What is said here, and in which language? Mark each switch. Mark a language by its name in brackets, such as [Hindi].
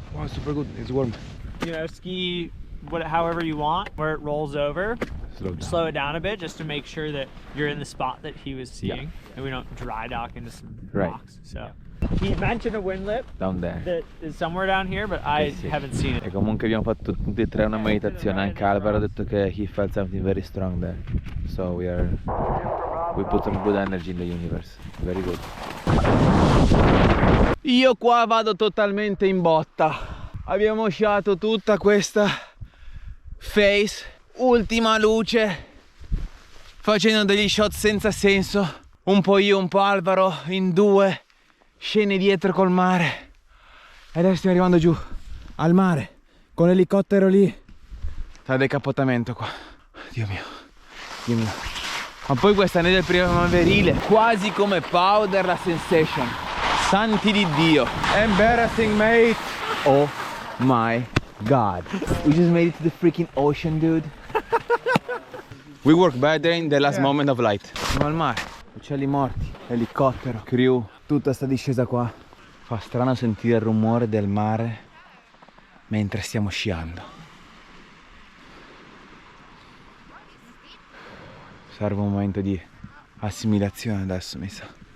[English] Wow, super good. It's warm. You know, ski however you want, where it rolls over. Slow it down a bit just to make sure that you're in the spot that he was seeing, and we don't dry dock into some rocks. So he mentioned a windlip Down there. that is somewhere down here, but I haven't seen it. [Italian] E comunque abbiamo fatto tutti e tre una meditazione. Anche Alvaro ha detto che [English] he felt something very strong there. So we put some good energy in the universe. Very good. [Italian] Io qua vado totalmente in botta. Abbiamo sciato tutta questa face, ultima luce, facendo degli shot senza senso. Un po' io, un po' Alvaro, in due, scene dietro col mare. E adesso stiamo arrivando giù al mare con l'elicottero lì. Sta decapottamento qua. Dio mio, Dio mio. Ma poi questa neve primaverile, quasi come Powder la Sensation. Santi di Dio. [English] Embarrassing, mate. Oh my god. We just made it to the freaking ocean, dude. We work better in the last moment of light. [Italian] Siamo al mare, uccelli morti, elicottero, crew, tutta sta discesa qua. Fa strano sentire il rumore del mare mentre stiamo sciando. Serve un momento di assimilazione adesso, mi sa.